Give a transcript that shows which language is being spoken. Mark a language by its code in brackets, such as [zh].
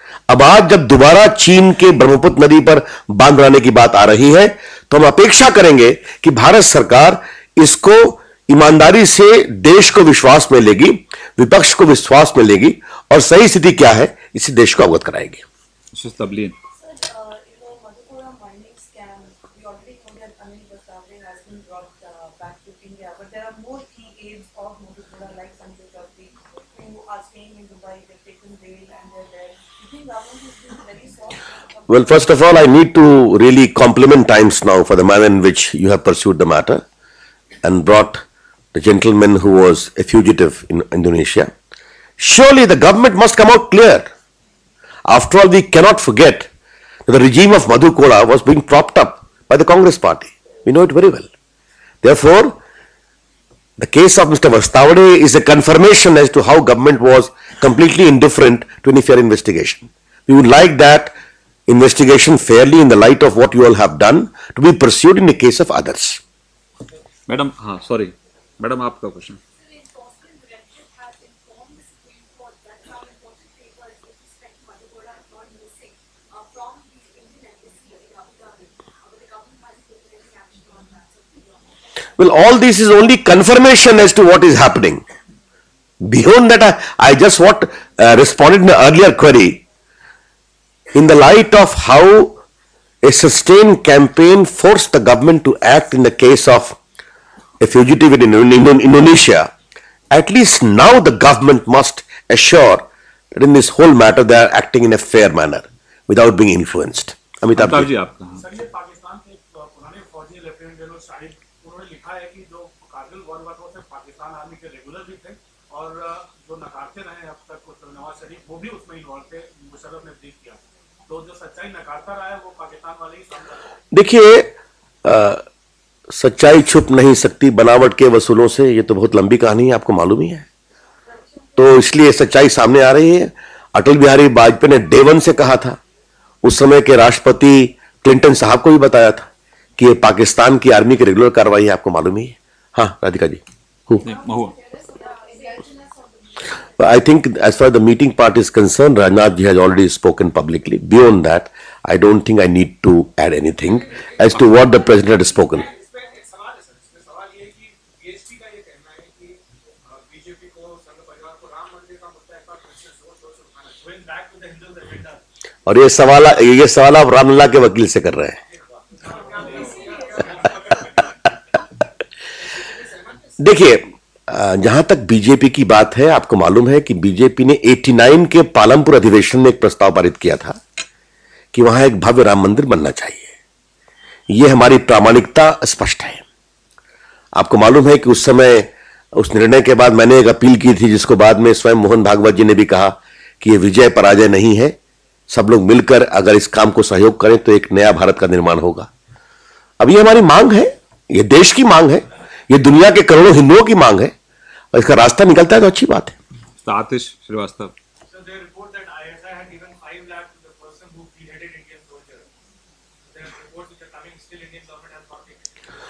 [hi] अब आज जब दोबारा चीन के ब्रह्मपुत्र नदी पर बांध बनाने की बात आ रही है, तो हम अपेक्षा करेंगे कि भारत सरकार इसको ईमानदारी से देश को विश्वास में लेगी, विपक्ष को विश्वास में लेगी, और सही स्थिति क्या है इसे देश को अवगत कराएगी। तबलीन, [en] Madhukura mining scam, we already know that Anil Vasavde has been brought back to India, but there are more key aides of Madhukura like Sanjay Chaudhary who are staying in Dubai, they've taken bail and they're there. You think government is being very soft? Well, first of all, I need to really compliment Times Now for the manner in which you have pursued the matter and brought the gentleman who was a fugitive in Indonesia. Surely the government must come out clear. After all, we cannot forget that the regime of Madhu Koda was being propped up by the Congress party. We know it very well. Therefore, the case of Mr. Vastavade is a confirmation as to how government was completely indifferent to any fair investigation. We would like that investigation fairly in the light of what you all have done to be pursued in the case of others. [hi] Madam, हाँ, sorry madam, आपका question. [en] The enforcement directorate has informed the Supreme Court that some important papers with respect to Madhukura have gone missing from the Indian embassy in Abu Dhabi. But the government hasn't taken any action on that. So, Well, all this is only confirmation as to what is happening. Beyond that, I just responded in the earlier query in the light of how a sustained campaign forced the government to act in the case of a fugitive in Indonesia. At least now the government must assure that in this whole matter they are acting in a fair manner without being influenced. Amitabh [hi] Amitabh ji. जी, आपका, हाँ। Sir, ये पाकिस्तान के पुराने फौजी lieutenant general Shahid, उन्होंने लिखा है कि जो कारगिल वॉर हुआ था उसमें पाकिस्तान आर्मी के रेगुलर भी थे, और जो नकारते रहे अब तक नवाज शरीफ, वो भी उसमें इन्वॉल्व थे, मुशर्रफ ने ब्रीफ किया। तो जो सच्चाई नकारता रहा है वो पाकिस्तान वाले ही सामने आए। देखिए, सच्चाई छुप नहीं सकती बनावट के वसूलों से, ये तो बहुत लंबी कहानी है, आपको मालूम ही है। तो इसलिए सच्चाई सामने आ रही है। अटल बिहारी वाजपेयी ने डे 1 से कहा था, उस समय के राष्ट्रपति क्लिंटन साहब को भी बताया था कि ये पाकिस्तान की आर्मी की रेगुलर कार्रवाई है, आपको मालूम ही है। हाँ, राधिका जी। महुआ, [en] I think as far as the meeting part is concerned, Rajnath ji has already spoken publicly. Beyond that, I don't think I need to add anything as to what the president has spoken. [hi] इसमें एक सवाल है sir, इसमें सवाल ये है कि BSP का ये कहना है कि बीजेपी को, संघ परिवार को राम मंदिर का मुद्दा एक बार फिर से जोर शोर से उठाना, [en] Going back to the Hindu agenda. [hi] और ये सवाल आप रामलला के वकील से कर रहे हैं। देखिए, जहां तक बीजेपी की बात है, आपको मालूम है कि बीजेपी ने 89 के पालमपुर अधिवेशन में एक प्रस्ताव पारित किया था कि वहां एक भव्य राम मंदिर बनना चाहिए। यह हमारी प्रामाणिकता स्पष्ट है। आपको मालूम है कि उस समय उस निर्णय के बाद मैंने एक अपील की थी, जिसको बाद में स्वयं मोहन भागवत जी ने भी कहा कि यह विजय पराजय नहीं है, सब लोग मिलकर अगर इस काम को सहयोग करें तो एक नया भारत का निर्माण होगा। अब ये हमारी मांग है, ये देश की मांग है, ये दुनिया के करोड़ों हिंदुओं की मांग है, और इसका रास्ता निकलता है तो अच्छी बात है। आतिश Srivastava. [en] So they report that ISI had given 5 lakh to the person who beheaded Indian soldiers. There are reports which are coming, still Indian government has not taken.